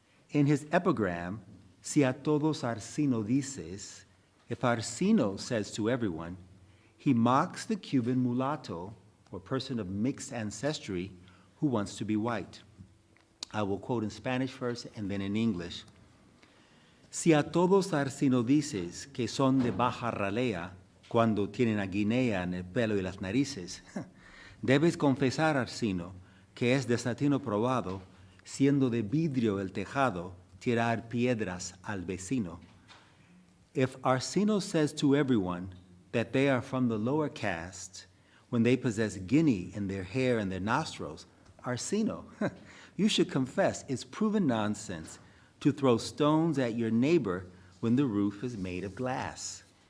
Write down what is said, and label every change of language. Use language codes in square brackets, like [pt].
[en] In his epigram, [es] Si a todos Arsino dices, [en] if Arsino says to everyone, he mocks the Cuban mulatto, or person of mixed ancestry, who wants to be white. I will quote in Spanish first and then in English. [es] Si a todos Arsino dices que son de baja ralea, cuando tienen a Guinea en el pelo y las narices, debes confesar, Arsino, que es desatino probado, siendo de vidrio el tejado, tirar piedras al vecino. [en] If Arsino says to everyone that they are from the lower caste, when they possess Guinea in their hair and their nostrils, Arsino, you should confess it's proven nonsense to throw stones at your neighbor when the roof is made of glass.